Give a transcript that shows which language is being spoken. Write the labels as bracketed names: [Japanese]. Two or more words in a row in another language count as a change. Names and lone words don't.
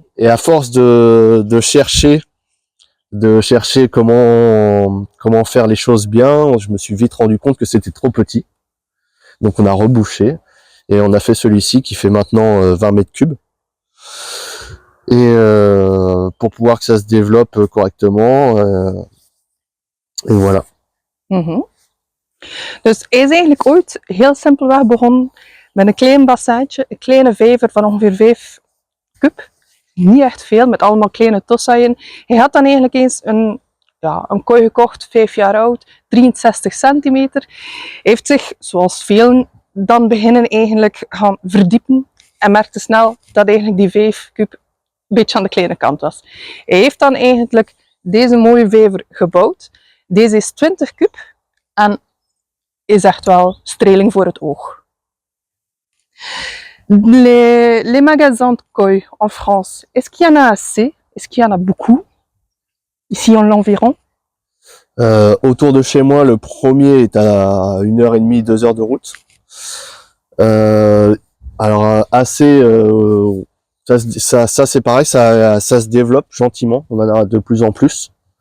[French] Et à force de chercher comment faire les choses bien, je me suis vite rendu compte que c'était trop petit. Donc on a rebouché et on a fait celui-ci qui fait maintenant 20 mètres cubes. Et pour pouvoir que ça se développe correctement. Et voilà. [Dutch] Dus hij is eigenlijk ooit heel simpelweg begonnen met een klein bassetje, een kleine vijver van ongeveer 5 kub. Niet echt veel, met allemaal kleine tossaaien. Hij had dan eigenlijk eens een kooi gekocht, 5 jaar oud, 63 centimeter. Hij heeft zich, zoals velen, dan beginnen eigenlijk gaan verdiepen en merkte snel dat eigenlijk die 5 kub een beetje aan de kleine kant was. Hij heeft dan eigenlijk deze mooie vijver gebouwd. Deze is 20 kub en is echt wel streling voor het oog. [French] Les magasins de koi en France, est-ce qu'il y en a assez? Est-ce qu'il y en a beaucoup? Ici en l'environ? Autour de chez moi, le premier est à 1h30, 2 heures de route. Alors assez, ça c'est pareil, ça se développe gentiment, on en a de plus en plus.